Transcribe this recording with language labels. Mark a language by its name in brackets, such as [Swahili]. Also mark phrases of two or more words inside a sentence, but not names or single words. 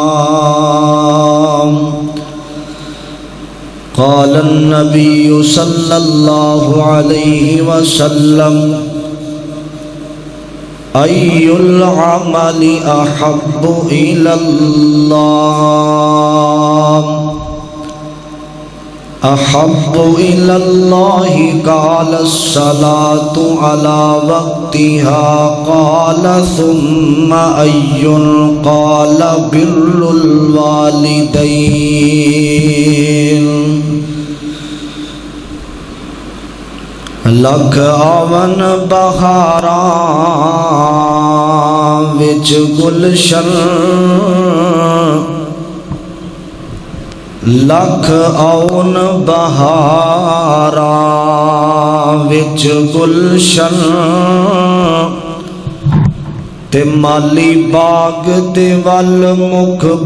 [Arabic] قال النبي صلى الله عليه وسلم أي العمل أحب إلى الله؟ قال الصلاة على وقتها۔ قال ثم أي؟ قال بر الوالدين۔ [Punjabi] لکھ آون بہاراں وچ گلشن، لکھ آون بہاراں وچ گلشن، تے مالی باغ دے ول مکھ